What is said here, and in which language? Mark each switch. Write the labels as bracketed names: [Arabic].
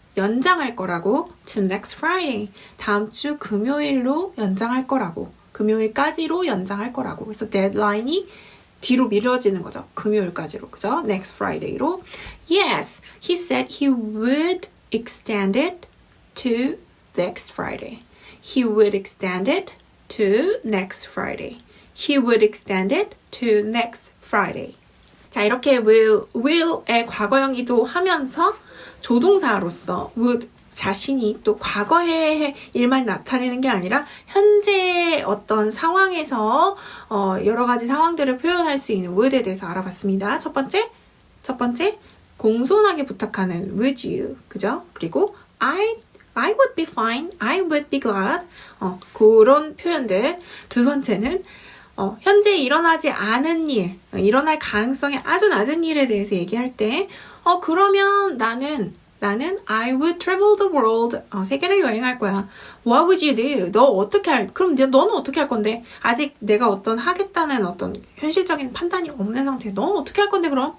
[Korean] 연장할 거라고 [English] to next Friday. [Korean] 다음 주 금요일로 연장할 거라고. 금요일까지로 연장할 거라고. 그래서 데드라인이 뒤로 미뤄지는 거죠. 금요일까지로. 그죠? [English] Next Friday로. Yes, he said he would extend it to next Friday. He would extend it to next Friday. He would extend it to next Friday. [Korean] 자, 이렇게 will의 과거형이도 하면서 조동사로서 would 자신이 또 과거의 일만 나타내는 게 아니라 현재 어떤 상황에서 여러 가지 상황들을 표현할 수 있는 would에 대해서 알아봤습니다. 첫 번째 공손하게 부탁하는 would you, 그죠? 그리고 [English] I would be fine, I would be glad [Korean] 그런 표현들. 두 번째는 현재 일어나지 않은 일, 일어날 가능성이 아주 낮은 일에 대해서 얘기할 때 그러면 나는 [English] I would travel the world. [Korean] 세계를 여행할 거야. [English] What would you do? [Korean] 그럼 너는 어떻게 할 건데? 아직 내가 하겠다는 어떤 현실적인 판단이 없는 상태에 너는 어떻게 할 건데 그럼?